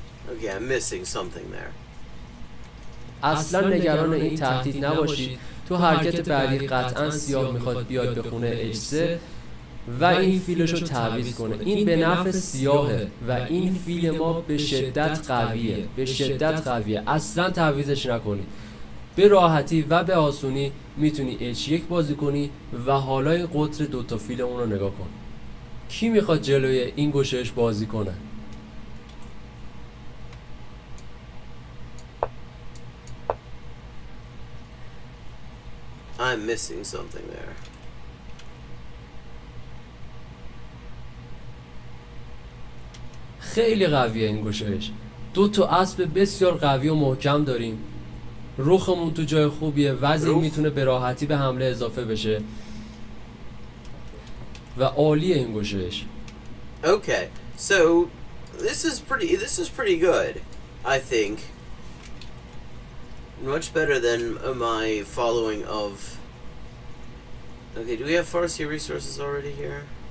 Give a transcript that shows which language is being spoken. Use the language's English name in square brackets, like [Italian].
[English] Okay, I'm missing something there. [Persian] اصلا نگران این تهدید نباشید. تو حرکت بعدی قطعا سیاه میخواد بیاد به خونه H3 و این فیلش رو تعویض کنه. این به نفع سیاهه و این فیل ما به شدت قویه. اصلا تعویضش نکنید. به راحتی و به آسونی میتونی H1 بازی کنی و حالای قطر دوتا فیل اون رو نگاه کن. کی میخواد جلوی این گشایش بازی کنه؟ [English] I'm missing something there. [Persian] خیلی قویه این گشایش. دو تا اسب بسیار قوی و محکم داریم. رخمون تو جای خوبیه. وزن میتونه به راحتی به حمله اضافه بشه و عالیه این گشایش. [English] Okay, so this is pretty good, I think. Much better than my following of... Okay, do we have Farsi resources already here?